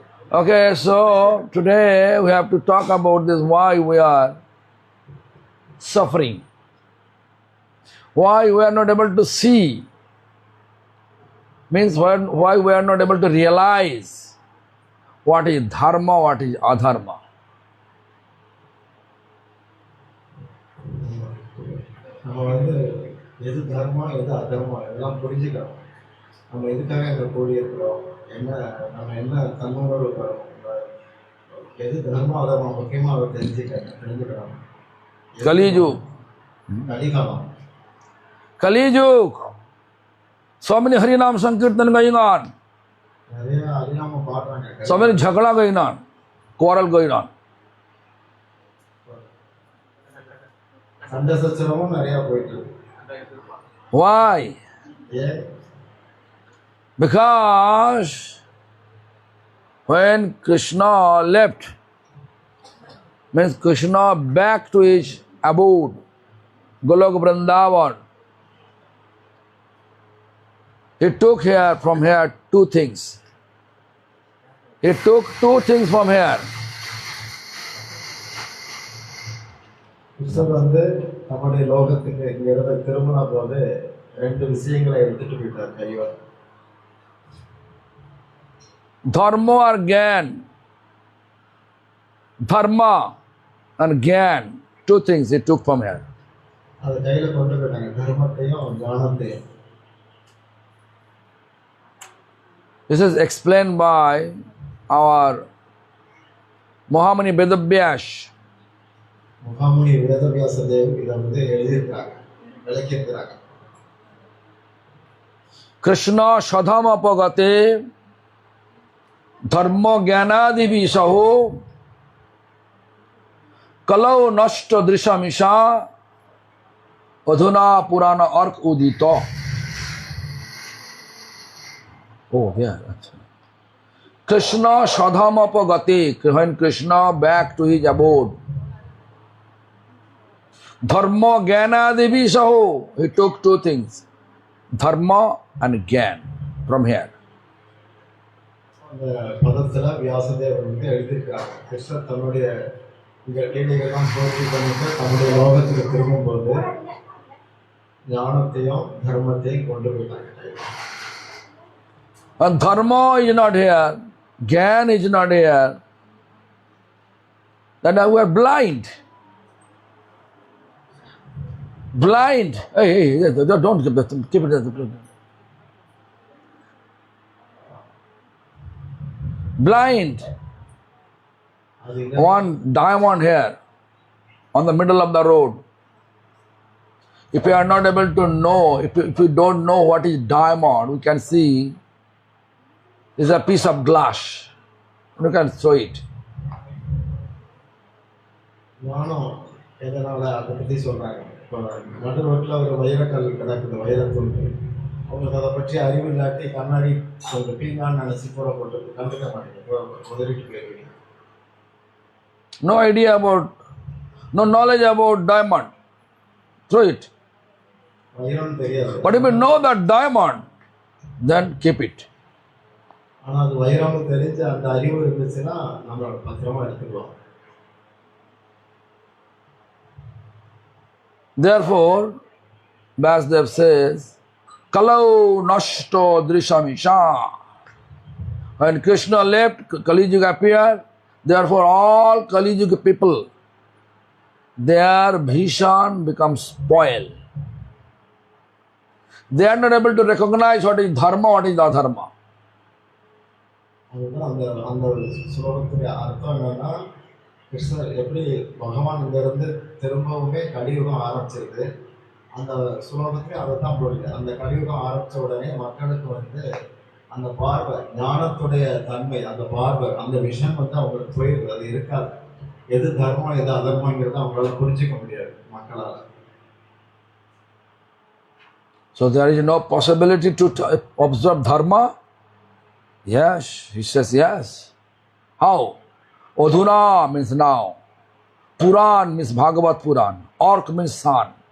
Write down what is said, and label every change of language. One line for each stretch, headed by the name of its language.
English: Okay, so today we have to talk about this, why we are suffering, why we are not able to see, means why we are not able to realize what is dharma, what is adharma.
Tamil: நம்ம எது தர்மா எது அதர்மா எல்லாம் புரிஞ்சுக்கிறோம். நம்ம எதுக்காக இந்த கூடி இருக்கிறோம், நம்ம என்ன தன்னுணர்வு பெறோம், எது தர்மா அதர்மா முக்கியமாக அவர் தெரிஞ்சுக்கிறோம்.
English: Kali-Yug.
Tamil: கலிகாலம்.
English: Kali-Yug. So many Harinam Sankirtan going on.
Tamil: நிறைய அறியாம பாடுறாங்க.
English: So many jhagda going on, quarrel going on.
Tamil: சண்டை சச்சரவும் நிறைய போயிட்டு இருக்கு.
English: Why?
Tamil: ஏன்?
English: Because when Krishna left, means Krishna back to his abode, Golok Vrindavan, he took from here two things. He took two things from here.
Tamil: கிருஷ்ணர் நம்முடைய லோகத்துக்கு இங்க இருந்த திருமண போது ரெண்டு விஷயங்களை எடுத்துட்டு போயிட்டார் கையோட.
English: Dharma or Gyan. Dharma and Gyan, two things he took from here.
Tamil: அதை கையில கொண்டு போயிட்டாங்க, தர்மத்தையும் ஞானத்தையும்.
English: This is explained by our Mahamuni Vedavyas.
Tamil: முகாமுனி Vedavyasa Dev இதை எழுதியிருக்கிறாங்க, விளக்கியிருக்கிறாங்க.
Sanskrit: Krishna Shadhama Pagate Dharma Jnanadi Visaho Kalau Nashta Drishamisha Adhuna Purana Ark Udito.
English: Oh, yeah.
Sanskrit: Krishna Shadhama Pagate,
English: when Krishna back to his abode,
Sanskrit: Dharma Jnana Devi Saho,
English: he took two things, Dharma and Gyan from here.
Tamil: அந்த பதத்துல வியாசதேவர் எழுதியிருக்கிறாங்க, கிருஷ்ணர் தன்னுடைய இந்த கேள்விகள்லாம் பூர்த்தி பண்ணிட்டு தன்னுடைய லோகத்துக்கு திரும்பும் போது ஞானத்தையும் தர்மத்தையும் கொண்டு போயிட்டாங்க.
English: And Dharma is not here, Gyan is not here, then we are blind. Blind. Hey, don't keep it. Blind. One diamond here on the middle of the road. If you are not able to know, if you don't know what is diamond, we can see is a piece of glass. You can show it.
Tamil: ஞானம் எதனால அதை பற்றி சொல்றாங்க. இப்போ நடு ரோட்டில் ஒரு வைரக்கல் கிடக்குது, வைரத்துண்டு. அவங்களுக்கு அதை பற்றி அறிவு இல்லாட்டி கண்ணாடி கொஞ்சம் பீங்கான்னு நினைச்சு கூட போட்டு கண்டுக்க மாட்டேங்க, உதறிட்டு போயிருவீங்க.
English: No idea about, no knowledge about diamond. Throw it.
Tamil: வைரம் தெரியாது.
English: But if you know that diamond, then keep it.
Tamil: ஆனால் அது வைரம்னு தெரிஞ்சு அந்த அறிவு இருந்துச்சுன்னா நம்மளோட பத்திரமா எடுத்துக்குவோம்.
English: Therefore, Vasudev says,
Sanskrit: Kalau Nashto Drishamisha.
English: When Krishna left, Kali Yuga appeared. Therefore, all Kali Yuga people, their vision becomes spoiled. They are not able to recognize what is dharma, what is adharma.
Tamil: அதுதான் அந்த அந்த ஸ்லோகத்துடைய அர்த்தம் என்னன்னா, கிருஷ்ணர் எப்படி பகவான் இங்கிருந்து திரும்பவுமே கலியுகம் ஆரம்பிச்சிருக்கு, அந்த ஸ்லோகத்துக்கு அதை தான் போடுது. அந்த கலியுகம் ஆரம்பித்த உடனே மக்களுக்கு அந்த பார்வை, ஞானத்துடைய தன்மை, அந்த பார்வை, அந்த விஷயம் அவங்களுக்கு போயிடுது, அது இருக்காது. எது தர்மம் எது அதர்மங்கிறத அவங்களால புரிஞ்சிக்க முடியாது மக்களால்.
English: So there is no possibility to observe dharma? Yes, he says yes. How? Adhuna means now. Puran means Bhagavat Puran. Ork means sun.